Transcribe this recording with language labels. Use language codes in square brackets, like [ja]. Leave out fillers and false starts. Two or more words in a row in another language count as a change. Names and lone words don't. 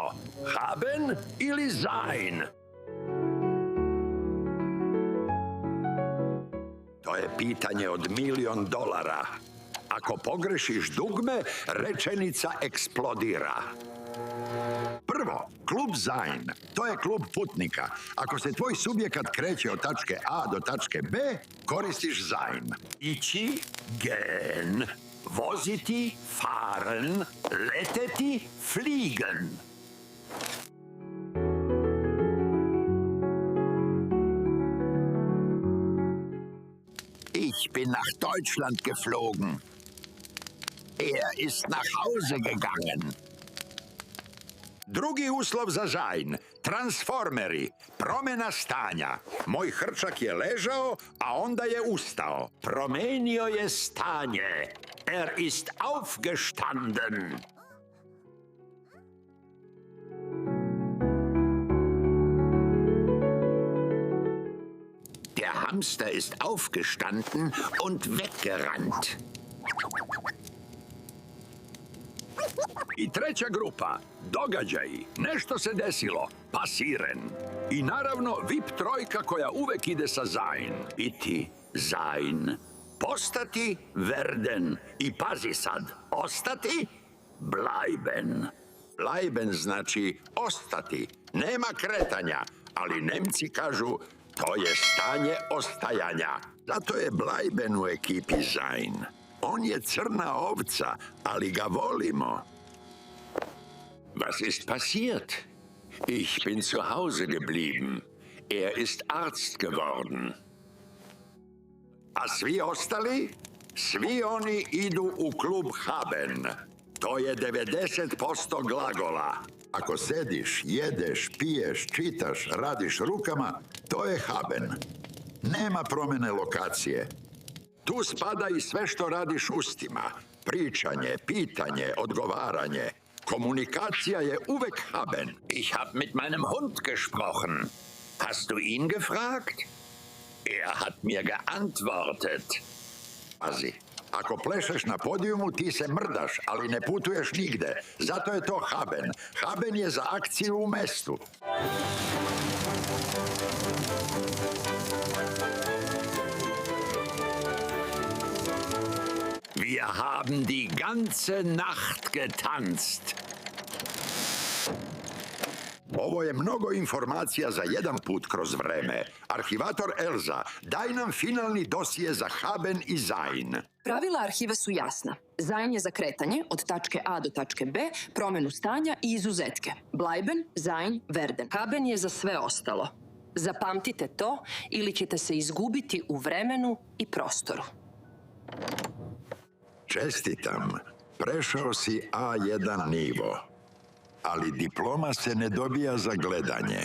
[sr] Haben ili sein? To je pitanje od $1.000.000. Ako pogrešiš dugme, rečenica eksplodira. Prvo, klub sein. To je klub putnika. Ako se tvoj subjekat kreće od tačke A do tačke B, koristiš sein. Ići, gehen. Voziti, fahren. Leteti, fliegen. [de] Ich bin nach Deutschland geflogen. Er ist nach Hause gegangen. [sr] Drugi uslov za sein. Transformeri. Promjena stanja. Moj hrčak je ležao, a onda je ustao. Promenio je stanje. [de] Er ist aufgestanden. Der Hamster ist aufgestanden und weggerannt. [sr] I treća grupa, događaji, nešto se desilo, passieren. I naravno VIP trojka koja uvek ide sa sein. Iti, sein. Postati, werden. I pazi sad, ostati, bleiben. Bleiben znači ostati. Nema kretanja, ali Nemci kažu to je stanje ostajanja. Zato je Bleiben u ekipi sein. On je crna ovca, ali ga volimo. [de] Was ist passiert? Ich bin zu Hause geblieben. Er ist Arzt geworden. [sr] A svi ostali? Svi oni idu u klub haben. To je 90% glagola. Ako sediš, jedeš, piješ, čitaš, radiš rukama, to je haben. Nema promjene lokacije. Tu spada i sve što radiš ustima. Pričanje, pitanje, odgovaranje. Komunikacija je uvek haben. [de] Ich hab mit meinem Hund gesprochen. Hast du ihn gefragt? Er hat mir geantwortet. [sr] Pazi, ako plešeš na podijumu, ti se mrdaš, ali ne putuješ nigde. Zato je to haben. Haben je za akciju u mestu. [de] Wir haben die ganze Nacht getanzt. [sr] Ovo je mnogo informacija za jedan put kroz vreme. Arhivator Elza, daj nam finalni dosije za haben i sein. Pravila arhive su jasna. Sein je za kretanje od tačke A do tačke B, promjenu stanja i izuzetke. [de] Bleiben, sein, werden. [sr] Haben je za sve ostalo. Zapamtite to ili ćete se izgubiti u vremenu i prostoru. Čestitam, prešao si A1 nivo. Ali diploma se ne dobija za gledanje.